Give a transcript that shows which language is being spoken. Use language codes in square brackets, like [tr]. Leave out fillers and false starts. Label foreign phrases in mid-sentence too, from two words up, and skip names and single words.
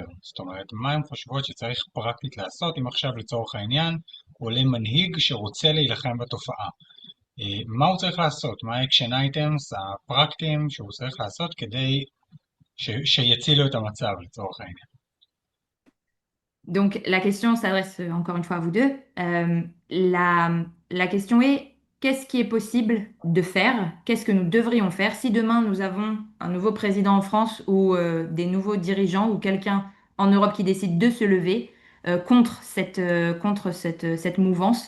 [he] זאת אומרת, מה הן חושבות שצריך פרקטית לעשות אם עכשיו לצורך העניין עולה מנהיג שרוצה להילחם בתופעה? מה הוא צריך לעשות? מה [en] the action items [he] הפרקטיים שהוא צריך לעשות כדי שיצילו את המצב לצורך העניין? [fr] Donc la question s'adresse encore une fois à vous deux. La question est, qu'est-ce qui est possible de faire? Qu'est-ce que nous devrions faire si demain nous avons un nouveau président en France ou des nouveaux dirigeants ou quelqu'un en Europe qui décide de se lever contre cette mouvance?